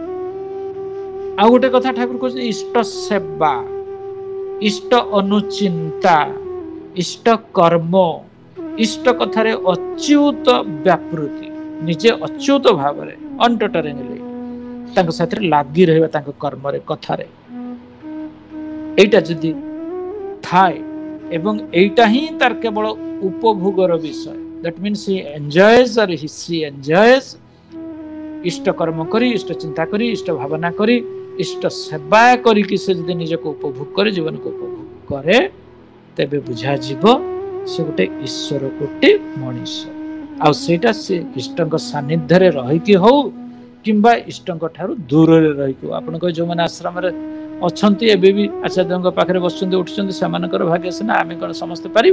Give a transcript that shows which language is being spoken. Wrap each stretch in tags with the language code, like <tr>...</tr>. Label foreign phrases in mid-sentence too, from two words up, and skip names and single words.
<or>ଆଉ ଗୋଟେ କଥା ଠାକୁର କହୁଛନ୍ତି ଇଷ୍ଟ ସେବା, ଇଷ୍ଟ ଅନୁଚିନ୍ତା, ଇଷ୍ଟ କର୍ମ, ଇଷ୍ଟ କଥାରେ ଅଚ୍ୟୁତ ବ୍ୟାପୃତି, ନିଜେ ଅଚ୍ୟୁତ ଭାବରେ ଅନଟଟରିଂଲି ତାଙ୍କ ସାଥିରେ ଲାଗି ରହିବା, ତାଙ୍କ କର୍ମରେ କଥାରେ। এইটা ଯଦି ଥାଏ ଏବଂ এইଟା ହିଁ ତାର କେବଳ ଉପଭୋଗର ବିଷୟ,</or> <en>that means he enjoys or he enjoys</en> <or>আর হি এনজয়স ଇଷ୍ଟ କର୍ମ କରି, ଇଷ୍ଟ ଚିନ୍ତା କରି, ଇଷ୍ଟ ଭାବନା କରି, ଇଷ୍ଟ ସେବା କରିକି ସେ ଯଦି ନିଜକୁ ଉପଭୋଗ করে, ଜୀବନକୁ ଉପଭୋଗ କରେ, ତେବେ ବୁଝାଯିବ ସେ ଗୋଟେ ଈଶ୍ୱର କୋଟି ମଣିଷ। ଆଉ ସେଇଟା ସେ ଇଷ୍ଟଙ୍କ ସାନ୍ନିଧ୍ୟରେ ରହିକି ହଉ କିମ୍ବା ଇଷ୍ଟଙ୍କ ଠାରୁ ଦୂରରେ ରହିକି ହଉ। ଆପଣଙ୍କ ଯେଉଁମାନେ ଆଶ୍ରମରେ ଅଛନ୍ତି, ଏବେ ବି ଆଚାର୍ଯ୍ୟଙ୍କ ପାଖରେ ବସୁଛନ୍ତି ଉଠୁଛନ୍ତି, ସେମାନଙ୍କର ଭାଗ୍ୟ ସିନା, ଆମେ କ'ଣ ସମସ୍ତେ ପାରିବୁ?</or>